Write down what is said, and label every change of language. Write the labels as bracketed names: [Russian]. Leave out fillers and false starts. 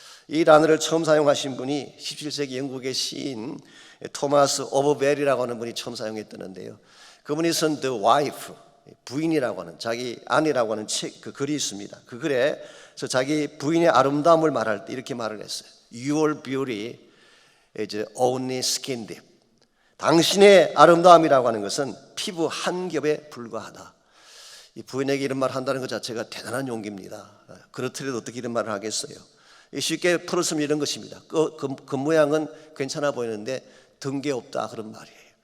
[Korean] 이 단어를 처음 사용하신 분이 17세기 영국의 시인 토마스 오버벨이라고 하는 분이 처음 사용했다는데요. 그분이 쓴 The Wife, 부인이라고 하는, 자기 아내라고 하는 책, 그 글이 있습니다. 그 글에서 자기 부인의 아름다움을 말할 때 이렇게 말을 했어요. [English] Your beauty is only skin deep. [Korean] 당신의 아름다움이라고 하는 것은 피부 한 겹에 불과하다. 이 부인에게 이런 말을 한다는 것 자체가 대단한 용기입니다. 그렇더라도 어떻게 이런 말을 하겠어요? 쉽게 풀었으면 이런 것입니다. 그 모양은 괜찮아 보이는데 등게 없다, 그런 말이에요.